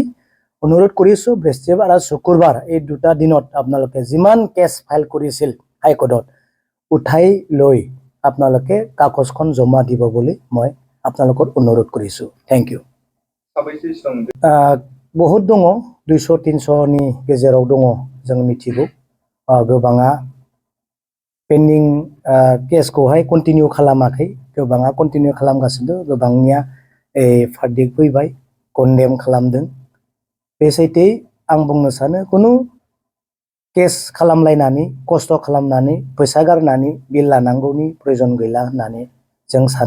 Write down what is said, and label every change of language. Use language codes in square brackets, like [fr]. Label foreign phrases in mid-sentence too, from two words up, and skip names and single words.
[as] অনুৰোধ কৰিছোঁ বৃহস্পতিবাৰ আৰু শুক্ৰবাৰ এই দুটা দিনত আপোনালোকে যিমান কেছ ফাইল কৰিছিল হাইকোৰ্টত উঠাই লৈ আপোনালোকে কাগজখন জমা দিব বুলি মই আপোনালোকৰ অনুৰোধ কৰিছোঁ। [en] thank you. [brx] बहुत दङ, 200-300नि गेजेराव दङ जों मिथिगौ। गोबाङा पेन्डिं केसखौहाय कन्टिनिउ खालामाखै, गोबाङा कन्टिनिउ खालामगासिनो, गोबांनिया भार्डिक्ट फैबाय, कन्डेम खालामदों। बे सैथोयै आं बुंनो सानो खुनु केस खालामलायनानै खस्थ' खालामनानै फैसा गारनानै बिल लानांगौनि प्रयोजन गैला होननानै जों सानो।